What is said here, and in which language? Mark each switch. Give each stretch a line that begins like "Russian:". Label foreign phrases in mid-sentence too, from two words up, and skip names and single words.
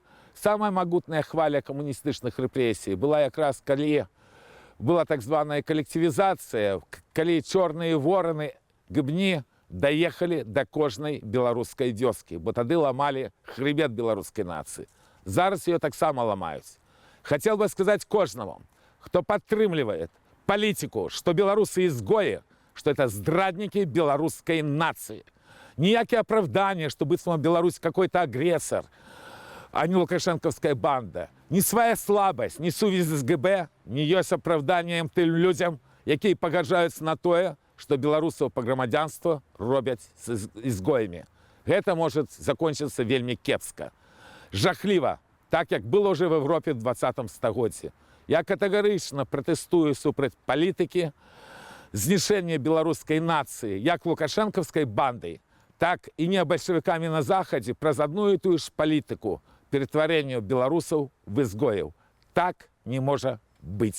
Belarusian: Самая магутная хваля камуністычных рэпрэсій была якраз калі была так званая калектывізацыя, калі чорныя вораны, гыбні даехалі да кожнай беларускай вёскі, бо тады ламалі хрыбет беларускай нацыі. Зараз ее таксама ламаюць.
Russian: Хотел бы сказать каждому, кто подтрымливает политику, что белорусы изгои, что это здрадники белорусской нации. Никакие оправдания, что быть Беларусь какой-то агрессор, а не лукашенковская банда. Ни своя слабость, ни сувязь с ГБ, не есть оправданием тем людям, которые погоржаются на то, что белорусов по громадянству робят с изгоями. Это может закончиться
Belarusian: вельми кепска. Жахливо. Так, як было ўжо в Европе в 20 стагоддзі. Я катэгарычна пратэстую супраць палітыкі, знішэння беларускай нацыі, як лукашэнкаўскай бандай, так і неабальшавікамі на Захадзе праз адну і тую ж палітыку ператварэння беларусаў в изгояў. Так не можа быць.